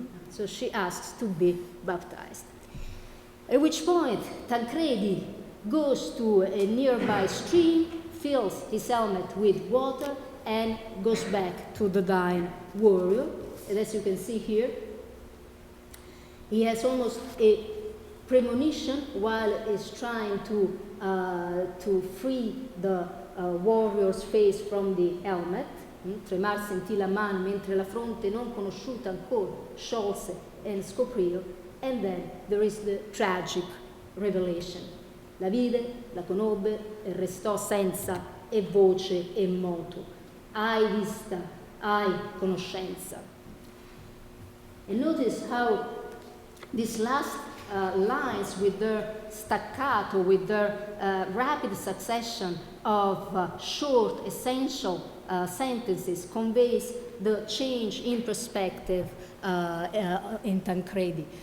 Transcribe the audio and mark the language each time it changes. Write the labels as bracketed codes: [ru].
[en] So she asks to be baptized. At which point, Tancredi goes to a nearby stream, fills his helmet with water, and goes back to the dying warrior. And as you can see here, he has almost a premonition while he's trying to free the warrior's face from the helmet. [it] Tremar sentì la mano mentre la fronte non conosciuta ancora sciolse e scoprì. [en] And then there is the tragic revelation. [it] La vide, la conobbe e restò senza e voce e moto. hai vista, hai conoscenza. [en] And notice how these last lines with their staccato, with their rapid succession of short, essential sentences conveys the change in perspective in Tancredi.